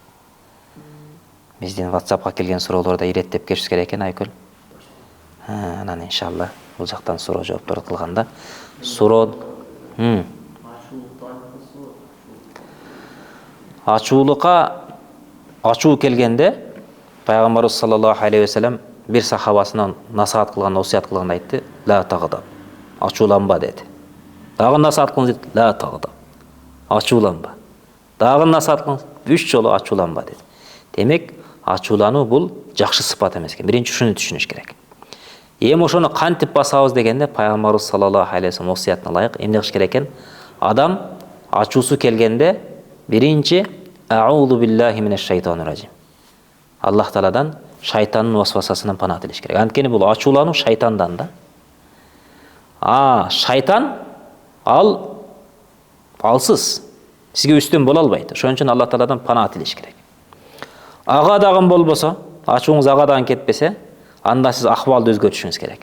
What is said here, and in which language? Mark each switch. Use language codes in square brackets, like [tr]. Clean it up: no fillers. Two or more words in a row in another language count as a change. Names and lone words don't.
[ky] Биздин WhatsAppка келген суроолорду иреттеп кетишибиз керек экен, Айкүл. Анан иншалла бул жактан суроо жооптор кылганда суроо ачуу келгенде Пайгамбарыбыз [ar] صلى الله عليه وسلم [ky] бир сахабасынан насаат кылган, осуят кылганда айтты: [ar] "لا تغضب." [ky] Ачууланба деди. Дагы насаат кылыңыз деди: [ar] "لا تغضب." [ky] Ачууланба. Дагы насаат кылыңыз, 3 жолу ачууланба деди. Демек, ачуулануу бул жакшы сыпат эмес экен. Биринчи ушуну түшүнүш керек. Эми ошону кантип басабыз дегенде Пайгамбарыбыз [ar] صلى الله عليه وسلم [ky] осуятына ылайык эмне кылыш керек экен? Адам ачуусу келгенде биринчи [ar] أعوذ بالله من الشيطان الرجيم. [ky] Аллах Тааладан шайтандын васвасасынан пана тилеш керек. Анткени бул ачуулануу шайтандан да. Шайтан алсыз. Сизге үстөн боло албайт. Ошон үчүн Аллах Тааладан пана тилеш керек. Ага дагы болбосо, ачууңуз ага дагы кетпесе, анда сиз акыбалды өзгөртүшүңүз керек.